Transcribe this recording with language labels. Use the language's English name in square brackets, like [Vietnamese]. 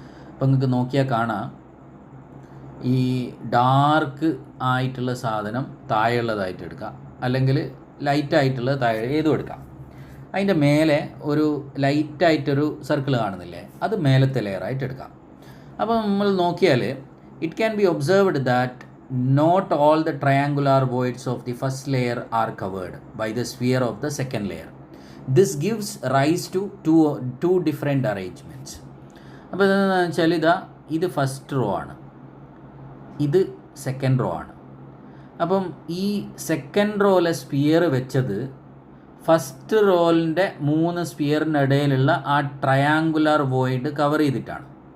[Malayalam] അപ്പോൾ നിങ്ങൾക്ക് നോക്കിയാൽ കാണാം, ഈ ഡാർക്ക് ആയിട്ടുള്ള സാധനം താഴെയുള്ളതായിട്ട് എടുക്കാം, അല്ലെങ്കിൽ ലൈറ്റായിട്ടുള്ളത് താഴെ ഏതും എടുക്കാം. അതിൻ്റെ മേലെ ഒരു ലൈറ്റായിട്ടൊരു സർക്കിൾ കാണുന്നില്ലേ, അത് മേലത്തെ ലെയറായിട്ട് എടുക്കാം. അപ്പോൾ നമ്മൾ നോക്കിയാൽ [English] It can be observed that not all the triangular voids of the first layer are covered by the sphere of the second layer. This gives rise to two different arrangements. [Malayalam] അപ്പോൾ എന്താണെന്ന് വെച്ചാൽ ഇത് ഫസ്റ്റ് റോ ആണ്, ഇത് second row ആണ്. അപ്പം ഈ second റോയിലെ sphere വെച്ചത് ഫസ്റ്റ് റോലിൻ്റെ 3 സ്പിയറിനിടയിലുള്ള ആ ട്രയാങ്കുലർ വോയിഡ് കവർ ചെയ്തിട്ടാണ്.